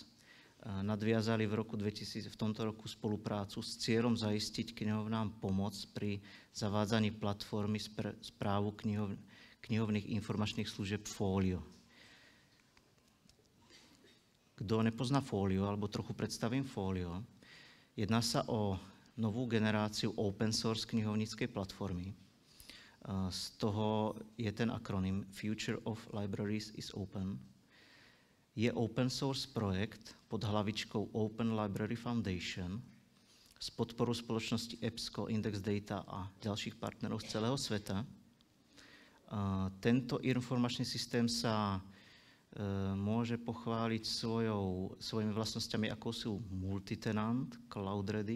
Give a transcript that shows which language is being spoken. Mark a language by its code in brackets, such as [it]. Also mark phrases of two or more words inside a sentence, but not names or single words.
[sk] Nadviazali v tomto roku spoluprácu s cieľom zaistiť knihovnám pomoc pri zavádzaní platformy správu knihovných informačných služieb Folio. Kto nepozná Folio, alebo trochu predstavím Folio, jedná sa o novú generáciu [en] open source [sk] knihovníckej platformy. Z toho je ten akronym [en] Future of Libraries is Open. [sk] Je [en] open source [sk] projekt pod hlavičkou Open Library Foundation s podporou spoločnosti EBSCO, Index Data a ďalších partnerov z celého sveta. Tento informačný systém sa môže pochváliť svojimi vlastnosťami, ako sú multitenant, [en] cloud ready.